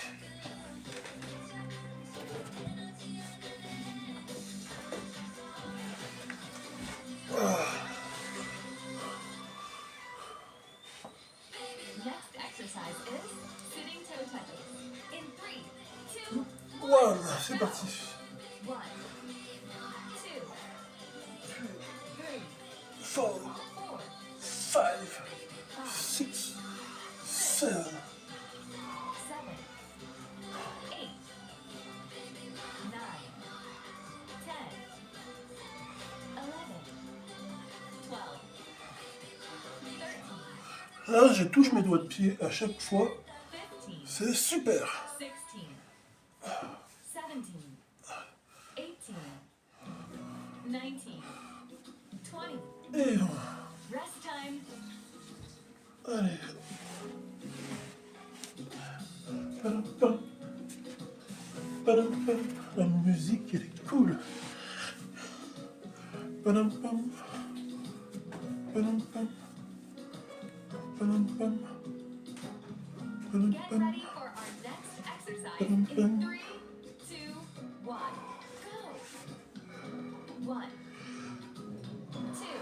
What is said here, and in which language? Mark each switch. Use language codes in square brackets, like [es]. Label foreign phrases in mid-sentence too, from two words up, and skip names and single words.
[en] Next exercise is sitting toe touches. In 3, 2, 1. [fr] C'est parti. 1, 2, 3, 4, 5, 6, 7, 8, 9, 10, 11, 12, 13. Là, je touche mes doigts de pied à chaque fois. C'est super. 16, 17, 18, 19, 20. [en] Et rest time. [fr] Allez. Padam, pam. Padam, pam. La musique, elle est cool. Padam, pam. Padam, pam. Padam, pam. Padam, pam. Padam, pam. 3, 2, 1. [en] Go. 1, 2,